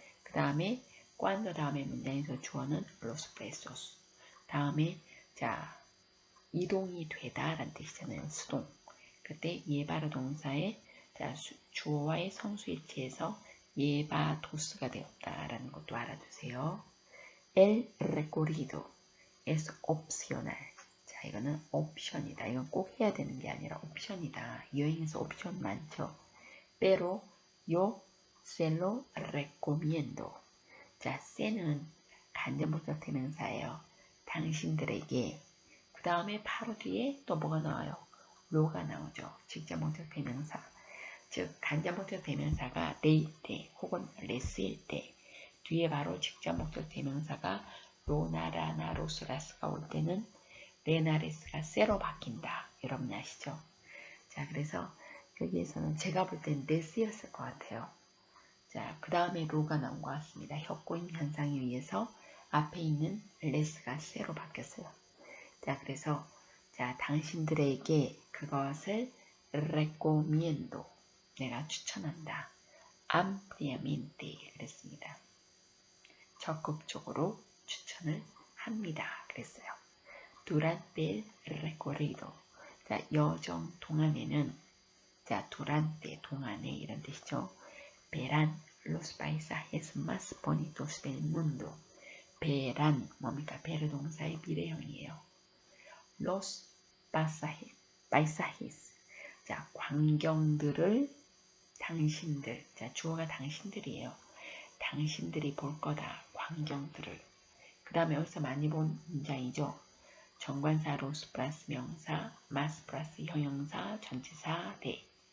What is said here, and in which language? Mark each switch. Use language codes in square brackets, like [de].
[ko] 그 다음에 cuando 다음에 문장에서 주어는 los presos. 다음에 자, 이동이 되다 라는 뜻이잖아요. 수동. 그때 예바르 동사의 자, 주어와의 성수일치에서 예바도스가 되었다라는 것도 알아두세요. [es] El recorrido es opcional. [ko] 자, 이거는 옵션이다. 이건 꼭 해야 되는 게 아니라 옵션이다. 여행에서 옵션 많죠. [es] Pero yo se lo recomiendo. [ko] 자, se는 간접목적 대명사예요. 당신들에게. 그 다음에 바로 뒤에 또 뭐가 나와요? 로가 나오죠. 직접목적 대명사. 즉 간접목적 대명사가 레일 때 혹은 레스일 때 뒤에 바로 직접목적 대명사가 로나라나 로스라스가 올 때는 레나레스가 세로 바뀐다. 여러분 아시죠? 자, 그래서 여기에서는 제가 볼 땐 레스였을 것 같아요. 자, 그 다음에 로가 나온 것 같습니다. 협고임 현상에 의해서 앞에 있는 레스가 세로 바뀌었어요. 자, 그래서 자, 당신들에게 그것을 recomiendo. 내가 추천한다. ampliamente 그랬습니다. 적극적으로 추천을 합니다. 그랬어요. [es] durante el recorrido. [ko] 자, 여정 동안에는 자, durante 동안에 이런 뜻이죠. [es] verán los paisajes más bonitos del mundo. [ko] verán 뭡니까? 베르 동사의 미래형이에요. [es] los paisajes. [ko] 자, 광경들을 당신들. 자, 주어가 당신들이에요. 당신들이 볼 거다. 광경들을. 그 다음에 여기서 많이 본 문장이죠. 정관사 로스 플러스 명사, 마스 플러스 형용사, 전치사, 대.